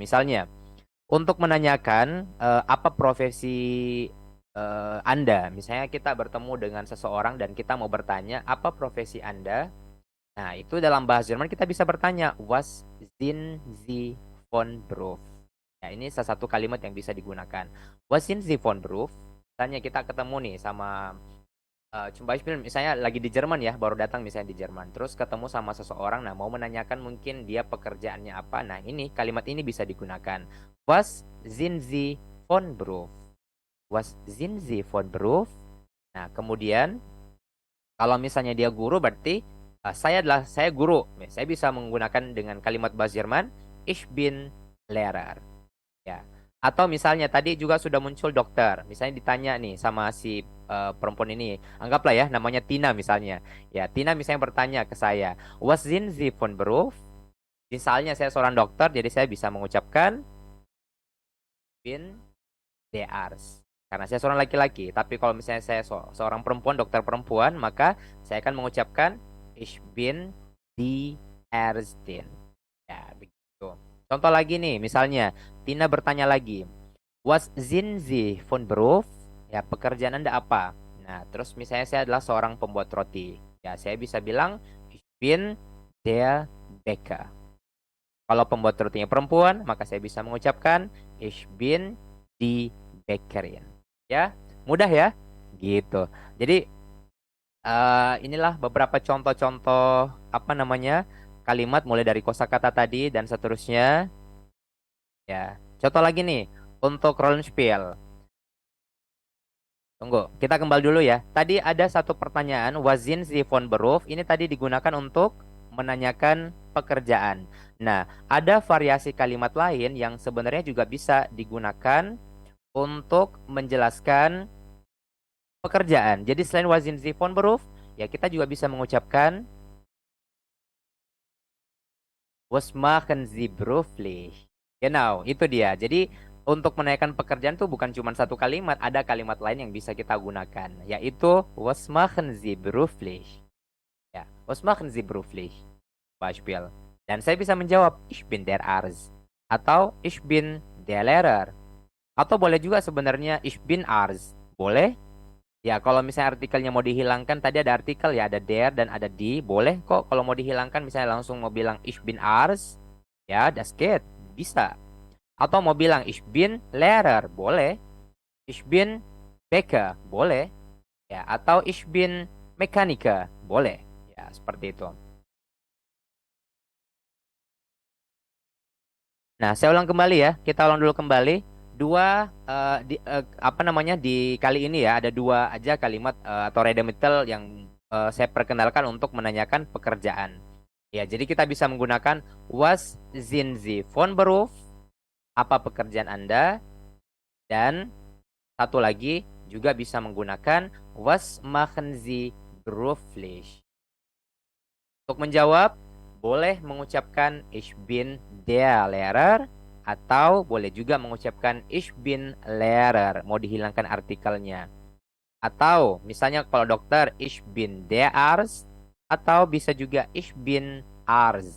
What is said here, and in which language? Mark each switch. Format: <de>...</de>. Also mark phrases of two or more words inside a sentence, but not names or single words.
<id>Misalnya, untuk menanyakan apa profesi Anda, misalnya kita bertemu dengan seseorang dan kita mau bertanya apa profesi Anda. Nah, itu dalam bahasa Jerman kita bisa bertanya,</id> <de>Was sind Sie von Beruf?</de> <id>Ya, ini salah satu kalimat yang bisa digunakan.</id> <de>Was sind Sie von Beruf?</de> <id>Misalnya kita ketemu nih sama</id> <de>Zum Beispiel</de> <id>misalnya lagi di Jerman ya, baru datang misalnya di Jerman. Terus ketemu sama seseorang, nah mau menanyakan mungkin dia pekerjaannya apa. Nah, ini kalimat ini bisa digunakan.</id> <de>Was sind Sie von Beruf? Was sind Sie von Beruf?</de> <id>Nah, kemudian kalau misalnya dia guru berarti saya guru. Saya bisa menggunakan dengan kalimat bahasa Jerman</id> <de>ich bin Lehrer.</de> <id>Ya. Atau misalnya tadi juga sudah muncul dokter. Misalnya ditanya nih sama si perempuan ini. Anggaplah ya namanya Tina misalnya. Ya, Tina misalnya bertanya ke saya,</id> <de>"Was sind Sie von Beruf?"</de> <id>Misalnya saya seorang dokter, jadi saya bisa mengucapkan</id> <de>bin der Arzt.</de> <id>Karena saya seorang laki-laki, tapi kalau misalnya saya seorang perempuan, dokter perempuan, maka saya akan mengucapkan</id> <de>ich bin die Ärztin.</de> <id>Ya, begitu. Contoh lagi nih, misalnya Tina bertanya lagi,</id> <de>Was sind Sie von Beruf?</de> <id>Ya, pekerjaan Anda apa? Nah, terus misalnya saya adalah seorang pembuat roti. Ya, saya bisa bilang</id> <de>ich bin der Bäcker.</de> <id>Kalau pembuat rotinya perempuan, maka saya bisa mengucapkan</id> <de>ich bin die Bäckerin.</de> <id>Ya, mudah ya? Gitu. Jadi inilah beberapa contoh-contoh apa namanya? Kalimat mulai dari kosakata tadi dan seterusnya. Ya. Contoh lagi nih untuk Rollenspiel. Tunggu, kita kembali dulu ya. Tadi ada satu pertanyaan,</id> <de>Wazin Sie von Beruf.</de> <id>Ini tadi digunakan untuk menanyakan pekerjaan. Nah, ada variasi kalimat lain yang sebenarnya juga bisa digunakan untuk menjelaskan pekerjaan. Jadi selain</id> <de>Wazin Sie von Beruf,</de> <id>ya kita juga bisa mengucapkan</id> <de>Was machen Sie beruflich?</de> <id>Genau, itu dia. Jadi untuk menanyakan pekerjaan tuh bukan cuma satu kalimat, ada kalimat lain yang bisa kita gunakan, yaitu</id> <de>Was machen Sie beruflich?</de> <id>Ya,</id> <de>Was machen Sie beruflich?</de> <id>Beispiel. Dan saya bisa menjawab</id> <de>Ich bin der Arzt</de> <id>atau</id> <de>Ich bin der Lehrer.</de> <id>Atau boleh juga sebenarnya</id> <de>Ich bin Arzt.</de> <id>Boleh? Ya, kalau misalnya artikelnya mau dihilangkan, tadi ada artikel ya, ada der dan ada die. Boleh kok kalau mau dihilangkan misalnya langsung mau bilang</id> <de>Ich bin Arzt. Ya, das geht.</de> <id>Bisa. Atau mau bilang</id> <de>Ich bin Lehrer.</de> <id>Boleh.</id> <de>Ich bin Bäcker.</de> <id>Boleh. Ya, atau</id> <de>Ich bin Mechaniker.</de> <id>Boleh. Ya, seperti itu. Nah, saya ulang kembali ya. Kita ulang dulu kembali. Dua apa namanya di kali ini ya ada dua aja kalimat atau redemital yang saya perkenalkan untuk menanyakan pekerjaan. Ya, jadi kita bisa menggunakan</id> <de>was sind Sie von Beruf?</de> <id>Apa pekerjaan Anda? Dan satu lagi juga bisa menggunakan</id> <de>was machen Sie beruflich?</de> <id>Untuk menjawab, boleh mengucapkan</id> <de>ich bin der Lehrer</de> <id>atau boleh juga mengucapkan</id> <de>ich bin Lehrer,</de> <id>mau dihilangkan artikelnya. Atau misalnya kalau dokter</id> <de>ich bin der Arzt</de> <id>atau bisa juga</id> <de>ich bin Arzt.</de>